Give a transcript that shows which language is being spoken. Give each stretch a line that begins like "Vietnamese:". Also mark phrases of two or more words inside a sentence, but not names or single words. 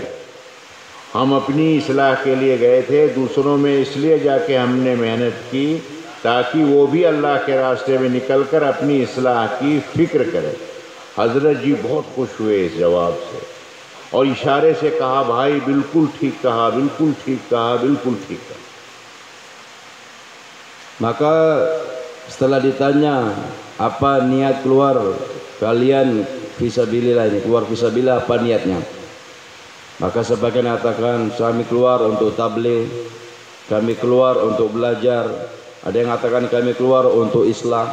Hindi: हम अपनी इस्लाह के लिए गए थे, दूसरों में इसलिए जाके हमने मेहनत की ताकि वो भी अल्लाह के रास्ते में निकल कर अपनी इस्लाह की फ़िक्र करें। हज़रत जी बहुत खुश हुए इस जवाब से और इशारे से कहा, भाई बिल्कुल ठीक कहा, बिल्कुल ठीक कहा, बिल्कुल ठीक कहा।
Malay: Maka setelah ditanya apa niat keluar kalian fisabilillah ini, keluar fisabilillah apa niatnya? Maka sebagian mengatakan kami keluar untuk tabligh, kami keluar untuk belajar, ada yang mengatakan kami keluar untuk islah.